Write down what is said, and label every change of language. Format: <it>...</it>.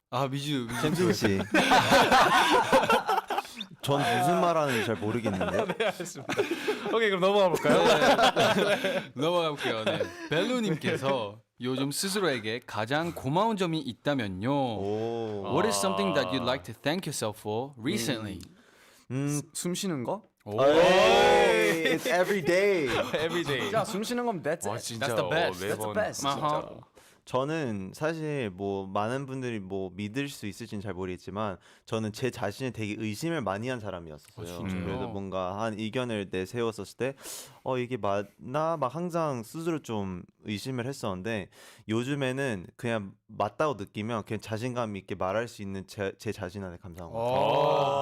<ko>미주 잼진 씨. 전 무슨 말하는지 잘 모르겠는데. 오케이 그럼 넘어가 볼까요? 넘어가 볼게요. 네. 벨루님께서 요즘 스스로에게 가장 고마운 점이 있다면요. 오.</ko> <en>What is something that you'd like to thank yourself for recently?</en> <ko>숨 쉬는 거? 오.</ko> <en>에이. day. It's every day. Every day.</en> <ko>진짜 숨 쉬는 건</ko> <en>that's</en> <ko>와</ko> <en>it.</en> <ko>진짜</ko> <en>That's the best. That's the</en> <ko>매번</ko> <en>best.</en> <ko>아하. 진짜. 저는 사실 뭐 많은 분들이 뭐 믿을 수 있을지는 잘 모르겠지만 저는 제 자신을 되게 의심을 많이 한 사람이었어요. 진짜요? 그래서 뭔가 한 의견을 내세웠었을 때 이게 맞나 막 항상 스스로 좀 의심을 했었는데 요즘에는 그냥 맞다고 느끼면 그냥 자신감 있게 말할 수 있는 제 자신한테 감사한 것 같아요.</ko>